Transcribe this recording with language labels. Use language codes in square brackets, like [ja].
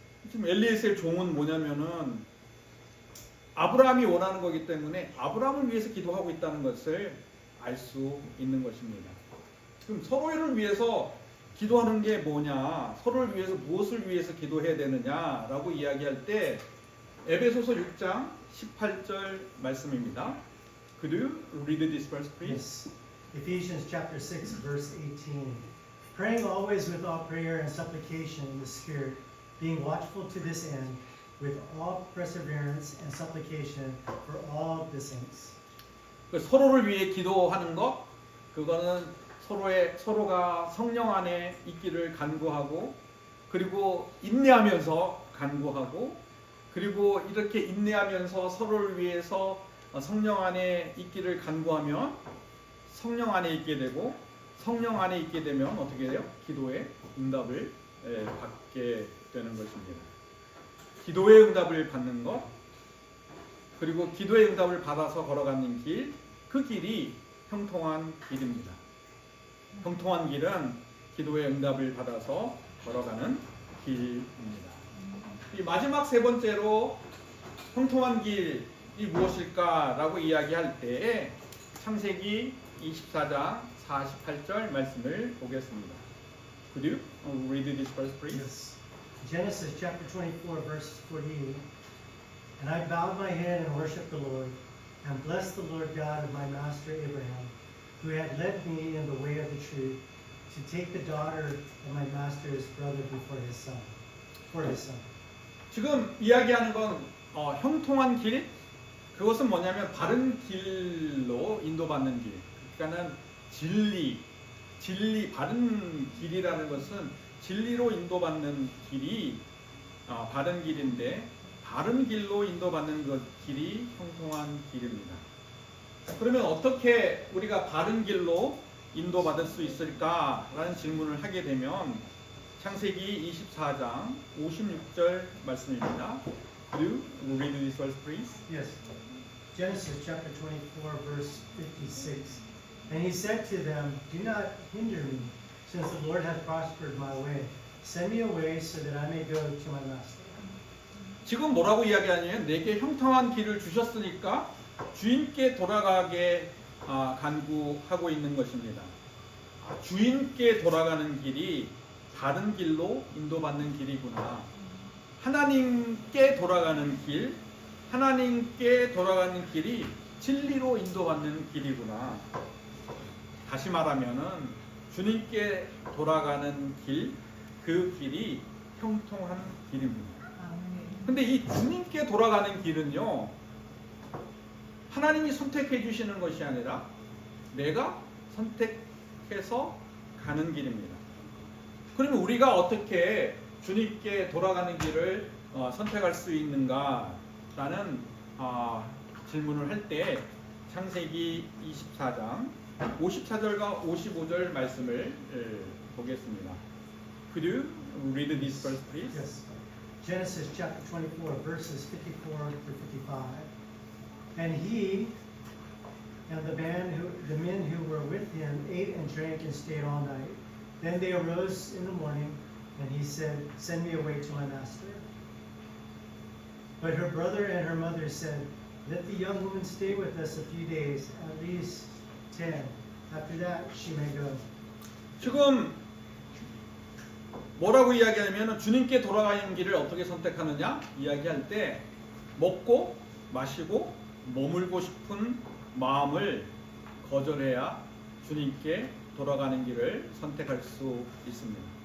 [ko] 지금 엘리에셀 종은 뭐냐면은 아브라함이 원하는 거기 때문에 아브라함을 위해서 기도하고 있다는 것을 알 수 있는 것입니다. 그럼 서로를 위해서 기도하는 게 뭐냐, 서로를 위해서 무엇을 위해서 기도해야 되느냐라고 이야기할 때 에베소서 6장 18절 말씀입니다. [en] Could you read this verse, please? Yes. Ephesians chapter 6, verse 18. Praying always with all prayer and supplication in the Spirit, being watchful to this end, with all perseverance and supplication for all the saints. [ko] 서로를 위해 기도하는 것, 그거는 서로가 성령 안에 있기를 간구하고, 그리고 인내하면서 간구하고, 그리고 이렇게 인내하면서 서로를 위해서 성령 안에 있기를 간구하면 성령 안에 있게 되고, 성령 안에 있게 되면 어떻게 돼요? 기도의 응답을 받게 되는 것입니다. 기도의 응답을 받는 것, 그리고 기도의 응답을 받아서 걸어가는 길, 그 길이 형통한 길입니다. 형통한 길은 기도의 응답을 받아서 걸어가는 길입니다. 이 마지막 세 번째로 형통한 길이 무엇일까라고 이야기할 때 창세기 24장 48절 말씀을 보겠습니다. [en] Could you read this verse, please? Yes. Genesis chapter 24, verse 48. And I bowed my head and worshipped the Lord, and blessed the Lord God of my master Abraham, who had led me in the way of the truth, to take the daughter of my master's brother before his son, for his son. [ko] 지금 이야기하는 건 형통한 길, 그것은 뭐냐면 바른 길로 인도받는 길. 그러니까는 진리, 바른 길이라는 것은 진리로 인도받는 길이 바른 길인데, 바른 길로 인도받는 것 길이 형통한 길입니다. 그러면 어떻게 우리가 바른 길로 인도받을 수 있을까라는 질문을 하게 되면 창세기 24장 56절 말씀입니다. [en] Could you read this verse, please? Yes. Genesis chapter 24, verse 56. And he said to them, do not hinder me, since the Lord hath prospered my way. Send me away so that I may go to my master. [ko] 지금 뭐라고 이야기하냐면 내게 형통한 길을 주셨으니까 주인께 돌아가게 간구하고 있는 것입니다. 주인께 돌아가는 길이 다른 길로 인도받는 길이구나. 하나님께 돌아가는 길, 하나님께 돌아가는 길이 진리로 인도받는 길이구나. 다시 말하면은 주님께 돌아가는 길, 그 길이 형통한 길입니다. 근데 이 주님께 돌아가는 길은요, 하나님이 선택해 주시는 것이 아니라 내가 선택해서 가는 길입니다. 그러면 우리가 어떻게 주님께 돌아가는 길을 선택할 수 있는가라는 질문을 할 때 창세기 24장 54절과 55절 말씀을 보겠습니다. [en] Could you read this verse, please? Yes. Genesis chapter 24, verses 54 through 55. And he and the men who were with him ate and drank and stayed all night. Then they arose in the morning, and he said, send me away to my master. But her brother and her mother said, let the young woman stay with us a few days, at least 10. After that, she may go. [ko] 지금 뭐라고 이야기하냐면 주님께 돌아가는 길을 어떻게 선택하느냐 이야기할 때 먹고 마시고 머물고 싶은 마음을 거절해야 주님께 돌아가는 길을 선택할 수 있습니다.